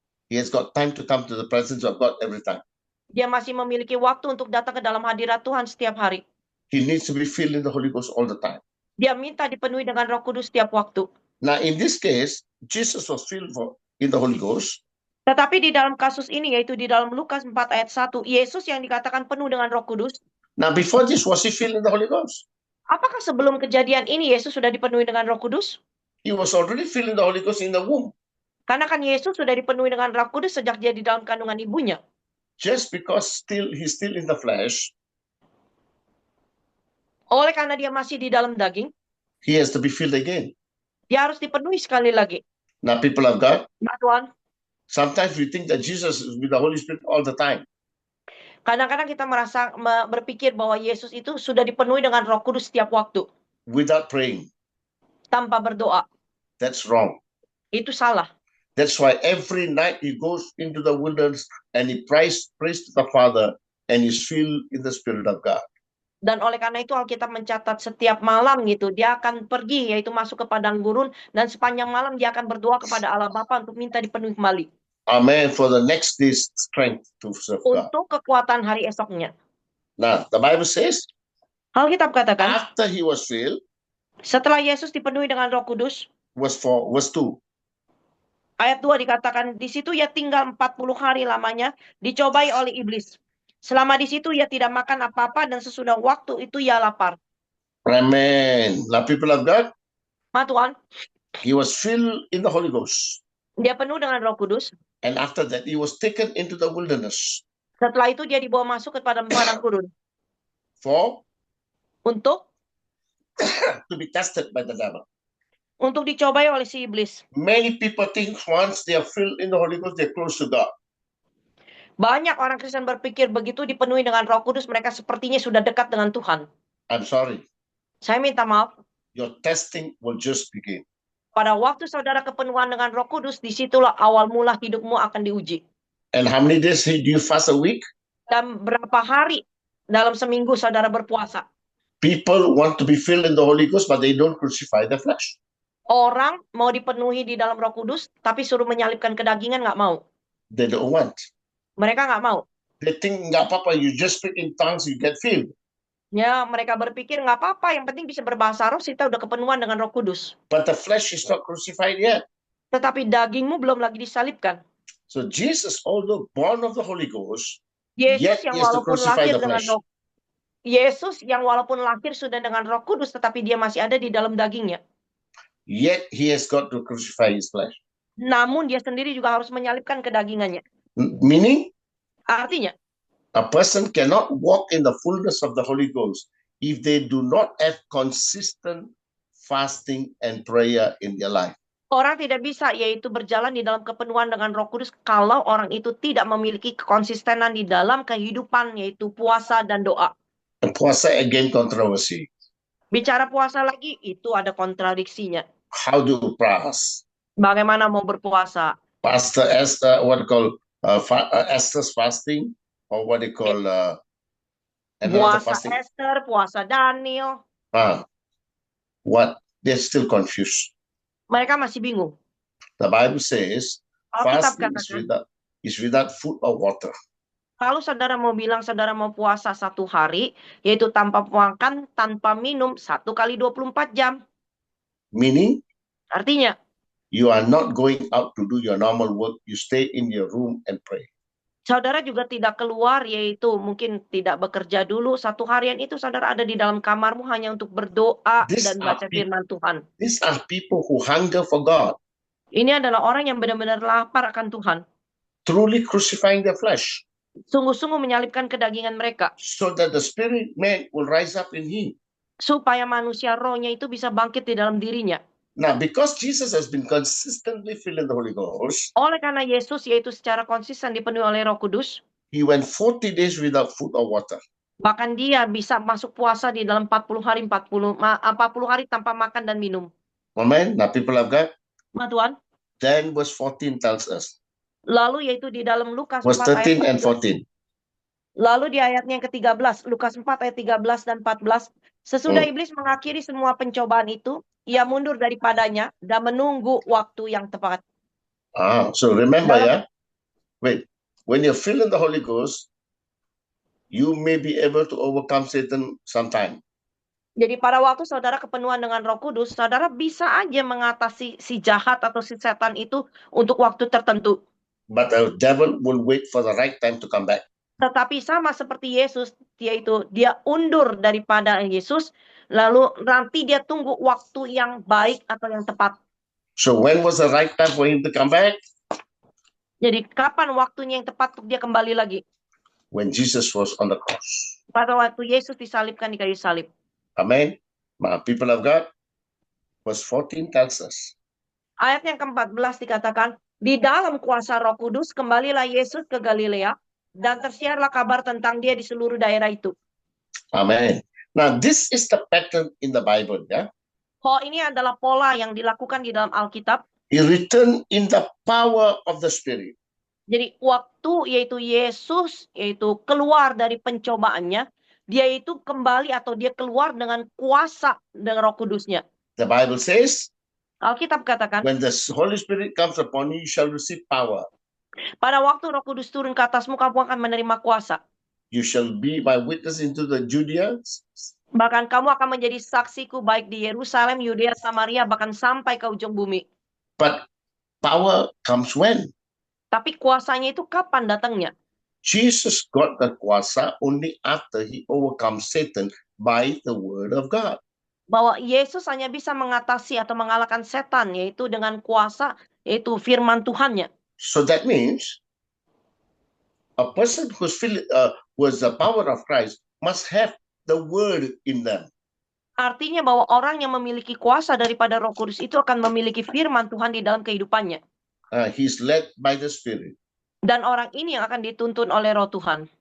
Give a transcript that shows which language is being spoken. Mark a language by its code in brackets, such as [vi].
[en] He has got time to come to the presence of God every time. [id] Dia masih memiliki waktu untuk datang ke dalam hadirat Tuhan setiap hari. [en] He needs to be filled in the Holy Ghost all the time. [id] Dia minta dipenuhi dengan Roh Kudus setiap waktu. [en] Now, in this case, Jesus was filled in the Holy Ghost. [id] Tetapi di dalam kasus ini, yaitu di dalam Lukas 4 ayat 1, Yesus yang dikatakan penuh dengan Roh Kudus. [en] Now, before this, was he filled in the Holy Ghost? [id] Apakah sebelum kejadian ini Yesus sudah dipenuhi dengan Roh Kudus? [en] He was already filled in the Holy Ghost in the womb. [id] Karena kan Yesus sudah dipenuhi dengan Roh Kudus sejak dia di dalam kandungan ibunya. [en] Just because he's still in the flesh, [id] Oleh karena dia masih di dalam daging, [en] he has to be filled again. [id] dia harus dipenuhi sekali lagi. [en] Now, people of God, [id] Mbak Tuhan, [en] sometimes we think that Jesus is with the Holy Spirit all the time. [id] kadang-kadang kita berpikir bahwa Yesus itu sudah dipenuhi dengan Roh Kudus setiap waktu, [en] Without praying. [id] tanpa berdoa. [en] That's wrong. [id] Itu salah. [en] That's why every night he goes into the wilderness and he prays to the Father and is filled in the Spirit of God. [id] Dan oleh karena itu Alkitab mencatat setiap malam gitu, dia akan pergi yaitu masuk ke padang gurun dan sepanjang malam dia akan berdoa kepada Allah Bapa untuk minta dipenuhi kembali. [en] Amen. For the next day's strength to serve God. [id] Untuk kekuatan hari esoknya. [en] Now, the Bible says, [id] Alkitab katakan, [en] after he was filled, [id] setelah Yesus dipenuhi dengan Roh Kudus, [en] verse 2. [id] ayat 2 dikatakan, di situ ia tinggal 40 hari lamanya, dicobai oleh iblis. Selama di situ ia tidak makan apa-apa dan sesudah waktu itu ia lapar. [en] Amen. Now, people of God, [id] Tuhan, [en] he was filled in the Holy Ghost. [id] dia penuh dengan Roh Kudus. [en] And after that, he was taken into the wilderness [id] Setelah itu dia dibawa masuk ke padang gurun [en] for [id] untuk [en] to be tested by the devil. [id] dicobai oleh si iblis. [en] Many people think once they are filled in the Holy Ghost, they're close to God. [id] Banyak orang Kristen berpikir begitu dipenuhi dengan Roh Kudus, mereka sepertinya sudah dekat dengan Tuhan. [en] I'm sorry. [id] Saya minta maaf, [en] your testing will just begin. [id] Pada waktu saudara kepenuhan dengan Roh Kudus, disitulah awal mula hidupmu akan diuji. [en] And how many days do you fast a week? [id] Dan berapa hari dalam seminggu saudara berpuasa? [en] People want to be filled in the Holy Ghost, but they don't crucify the flesh. [id] Orang mau dipenuhi di dalam Roh Kudus, tapi suruh menyalibkan kedagingan nggak mau. [en] They don't want. [id] Mereka nggak mau. [en] They think, [id] nggak apa-apa, [en] you just speak in tongues, you get filled. [id] Ya, mereka berpikir nggak apa-apa, yang penting bisa berbahasa roh, kita udah kepenuhan dengan Roh Kudus. [en] But the flesh is not crucified yet. [id] Tetapi dagingmu belum lagi disalibkan. [en] So Jesus, although born of the Holy Ghost, [id] Yesus [en] yet [id] yang [en] he has to [id] walaupun [en] crucify [id] lahir [en] the [id] dengan [en] flesh. [id] Roh Yesus yang walaupun lahir sudah dengan Roh Kudus, tetapi dia masih ada di dalam dagingnya. [en] Yet he has got to crucify his flesh. [id] Namun dia sendiri juga harus menyalibkan kedagingannya. [en] Meaning, [id] Artinya, [en] a person cannot walk in the fullness of the Holy Ghost if they do not have consistent fasting and prayer in their life. [id] orang tidak bisa yaitu berjalan di dalam kepenuhan dengan Roh Kudus kalau orang itu tidak memiliki konsistenan di dalam kehidupan, yaitu puasa dan doa. [en] And puasa again controversy. [id] Bicara puasa lagi, itu ada kontradiksinya. [en] How do you fast? [id] Bagaimana mau berpuasa? [en] Pastor Esther, what they call Esther's fasting, or what they call another fasting. [id] Esther, puasa Daniel. [en] What? They're still confused. [id] Mereka masih bingung. [en] The Bible says [id] Alkitab [en] fasting [id] katakan, [en] is without food or water. [id] kalau saudara mau bilang saudara mau puasa 1 hari, yaitu tanpa makan, tanpa minum, 1 kali 24 jam. [en] Meaning, [id] Artinya, [en] you are not going out to do your normal work. You stay in your room and pray. [id] saudara juga tidak keluar, yaitu mungkin tidak bekerja dulu. 1 harian itu saudara ada di dalam kamarmu hanya untuk berdoa [en] These [id] dan [en] are [id] baca firman Tuhan. [en] These are people who hunger for God, [id] Ini adalah orang yang benar-benar lapar akan Tuhan. [en] truly crucifying their flesh, [id] Sungguh-sungguh menyalibkan kedagingan mereka. [en] so that the spirit man will rise up in him. [id] Supaya manusia rohnya itu bisa bangkit di dalam dirinya. [en] Now, because Jesus has been consistently filled in the Holy Ghost, [id] Oleh karena Yesus yaitu secara konsisten dipenuhi oleh Roh Kudus, [en] he went 40 days without food or water. [id] bahkan dia bisa masuk puasa di dalam 40 hari tanpa makan dan minum. [en] Amen. Now, people of God, [id] Nah, Tuhan. [en] then verse 14 tells us, [id] Lalu yaitu di dalam Lukas [en] verse 4 13 [id] ayat [en] and 14. [id] 14. Lalu di ayatnya yang ke-13, Lukas 4 ayat 13 dan 14. Sesudah iblis mengakhiri semua pencobaan itu, ia mundur daripadanya dan menunggu waktu yang tepat. [en] So remember, wait, when you're filled in the Holy Ghost, you may be able to overcome Satan sometime. [id] Jadi pada waktu saudara kepenuhan dengan Roh Kudus, saudara bisa aja mengatasi si jahat atau si setan itu untuk waktu tertentu. [en] But the devil will wait for the right time to come back. [id] Tetapi sama seperti Yesus, yaitu dia undur daripada Yesus, lalu nanti dia tunggu waktu yang baik atau yang tepat. [en] So when was the right time for him to come back? [id] Jadi kapan waktunya yang tepat untuk dia kembali lagi? [en] When Jesus was on the cross. [id] Pada waktu Yesus disalibkan di kayu salib. [en] Amen. My people of God, verse 14 tells us, [id] Ayat yang ke-14 dikatakan, di dalam kuasa Roh Kudus kembalilah Yesus ke Galilea dan tersiarlah kabar tentang dia di seluruh daerah itu. [en] Amen. Now this is the pattern in the Bible, [id] Oh, ini adalah pola yang dilakukan di dalam Alkitab. [en] He returned in the power of the Spirit. [id] Jadi waktu yaitu Yesus yaitu keluar dari pencobaannya, dia itu kembali atau dia keluar dengan kuasa dengan Roh Kudusnya. [en] The Bible says, [id] Alkitab katakan, [en] when the Holy Spirit comes upon you, you shall receive power. [id] pada waktu Roh Kudus turun ke atasmu, kamu akan menerima kuasa. [en] You shall be my witness into the Judea. [id] Bahkan kamu akan menjadi saksiku baik di Yerusalem, Yudea, Samaria, bahkan sampai ke ujung bumi. [en] But power comes when? [id] Tapi kuasanya itu kapan datangnya? [en] Jesus got the kuasa only after he overcome Satan by the word of God. [id] Bahwa Yesus hanya bisa mengatasi atau mengalahkan setan, yaitu dengan kuasa, yaitu firman Tuhannya. [en] So that means a person who has the power of Christ must have the word in them. [id] Artinya bahwa orang yang memiliki kuasa daripada Roh Kudus itu akan memiliki firman Tuhan di dalam kehidupannya. [en] He's led by the Spirit. [id] Dan orang ini yang akan dituntun oleh Roh Tuhan.